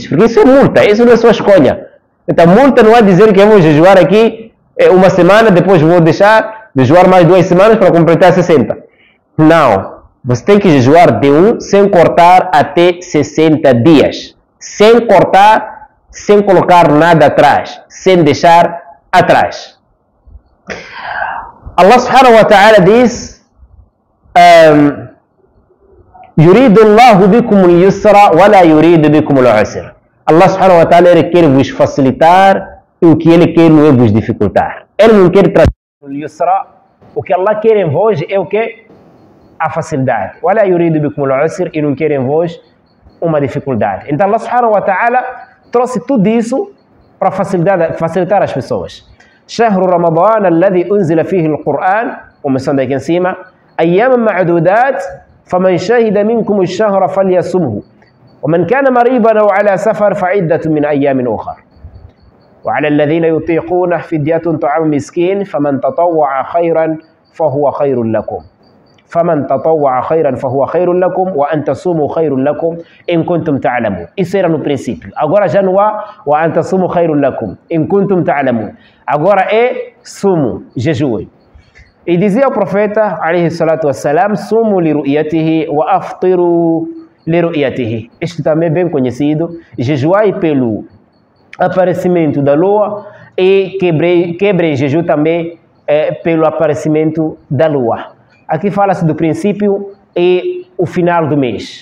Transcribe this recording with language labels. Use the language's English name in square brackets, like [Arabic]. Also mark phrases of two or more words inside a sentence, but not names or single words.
[Portuguese] Porque isso é multa, isso não é sua escolha. Então multa não é dizer que eu vou jejuar aqui uma semana, depois vou deixar de jejuar mais 2 semanas para completar 60. Não, você tem que jejuar de 1 sem cortar até 60 dias. Sem cortar, sem colocar nada atrás, sem deixar atrás. [Arabic] الله سبحانه وتعالى diz: يريد الله بكم اليسر ولا يريد بكم العسر. الله سبحانه وتعالى [Portuguese] ele quer vos facilitar e o que ele quer não é vos dificultar. Ele não quer trazer o yusra, o que Allah quer em vós é o que? A facilidade. [Arabic] ولا يريد بكم العسر, [Portuguese] e não quer em vós uma dificuldade. Então [Arabic] الله سبحانه وتعالى [Portuguese] trouxe tudo isso para facilitar as pessoas. [Arabic] شهر رمضان الذي أنزل فيه القرآن, [Portuguese] começando aqui em cima, [Arabic] أيام معدودات فمن شهد منكم الشهر فليصمه ومن كان مريضا أو على سفر فعدة من أيام أخرى وعلى الذين يطيقونه فدية طعام مسكين فمن تطوع خيرا فهو خير لكم وأن تصوموا خير لكم إن كنتم تعلمون. [Portuguese] Isso era no princípio. Agora já não há [Arabic] وأن تصوموا خير لكم إن كنتم تعلمون. [Portuguese] Agora é sumo, jejum. E dizia o profeta [Arabic] عليه الصلاة والسلام: صوموا لرؤيته وأفطروا لرؤيته. [Portuguese] Este também é bem conhecido. Jejuai pelo aparecimento da lua e quebrei jejum também pelo aparecimento da lua. Aqui fala-se do princípio e o final do mês.